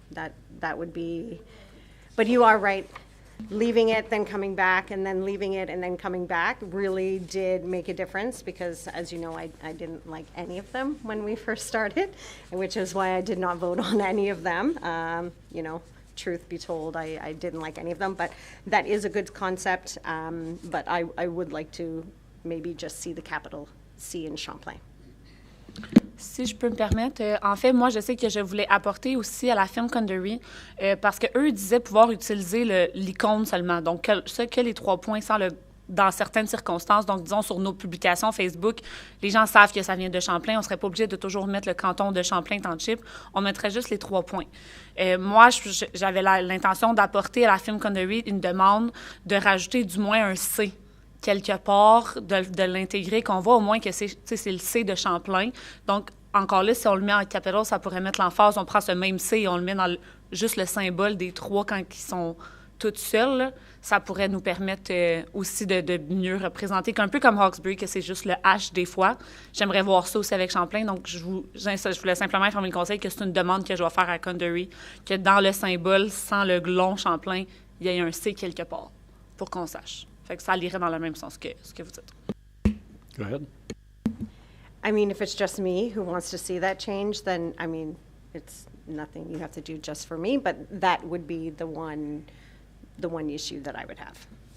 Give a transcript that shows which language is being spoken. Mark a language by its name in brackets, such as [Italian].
[English] That would be, but you are right. Leaving it, then coming back, and then leaving it, and then coming back really did make a difference because, as you know, I didn't like any of them when we first started, which is why I did not vote on any of them. Truth be told, I didn't like any of them, but that is a good concept, but I would like to maybe just see the capital C in Champlain. [French] Si je peux me permettre, en fait, moi, je sais que je voulais apporter aussi à la firme Conjury parce qu'eux disaient pouvoir utiliser l'icône seulement. Donc, que les 3 points dans certaines circonstances. Donc, disons, sur nos publications Facebook, les gens savent que ça vient de Champlain. On ne serait pas obligé de toujours mettre le canton de Champlain Township. On mettrait juste les 3 points. Moi, j'avais l'intention d'apporter à la firme Conjury une demande de rajouter du moins un C quelque part, de l'intégrer, qu'on voit au moins que c'est le C de Champlain. Donc, encore là, si on le met en capital, ça pourrait mettre l'emphase. On prend ce même C et on le met dans juste le symbole des trois quand ils sont tous seuls. Là. Ça pourrait nous permettre aussi de mieux représenter, qu'un peu comme Hawkesbury, que c'est juste le H des fois. J'aimerais voir ça aussi avec Champlain. Donc, je voulais simplement informer le conseil que c'est une demande que je vais faire à Condery, que dans le symbole, sans le glon Champlain, il y ait un C quelque part, pour qu'on sache. Fait que ça irait dans le même sens que ce que vous dites. [English] Go ahead. I mean, if it's just me who wants to see that change, then, I mean, it's nothing you have to do just for me, but that would be the one issue that I would have.